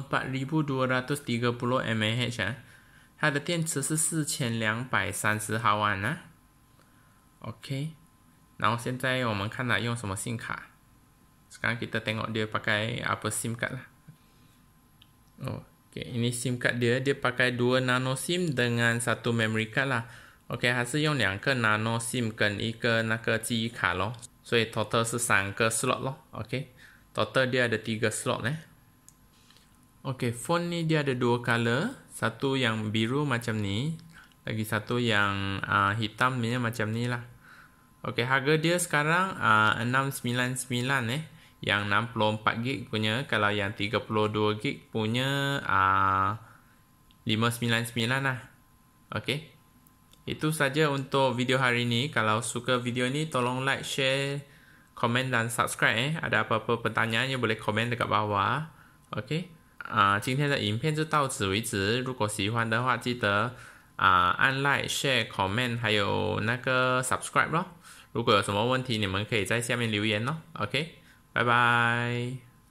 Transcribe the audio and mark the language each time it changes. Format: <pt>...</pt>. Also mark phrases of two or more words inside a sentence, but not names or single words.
<zh>4230 mAh 它的电池是4230毫安OK， 然后现在我们看它用什么 SIM 卡。</zh> <ms>Sekarang kita tengok dia pakai apa SIM card lah. OK， ini SIM card dia pakai 2 nano SIM dengan 1 memory card lah.</ms> <zh>OK， 它是用2个 nano SIM 跟一个那个记忆卡咯，所以 total 是3个 slot 咯。OK。</zh> <ms>Total dia ada 3 slot OK, phone ni dia ada 2 color. Satu yang biru macam ni, lagi satu yang hitam ni macam ni lah. OK, harga dia sekarang 699 yang 64GB punya. Kalau yang 32GB punya 599 lah. OK. Itu saja untuk video hari ini. Kalau suka video ni tolong like, share, komen dan subscribe Ada apa-apa pertanyaan也 boleh komen dekat bawah。</ms> <zh>OK， 今天的影片就到此为止。如果喜欢的话，记得按</zh> <en>like、share、comment</en> <zh>还有那个 subscribe 咯。如果有什么问题，你们可以在下面留言咯。OK， 拜拜。</zh>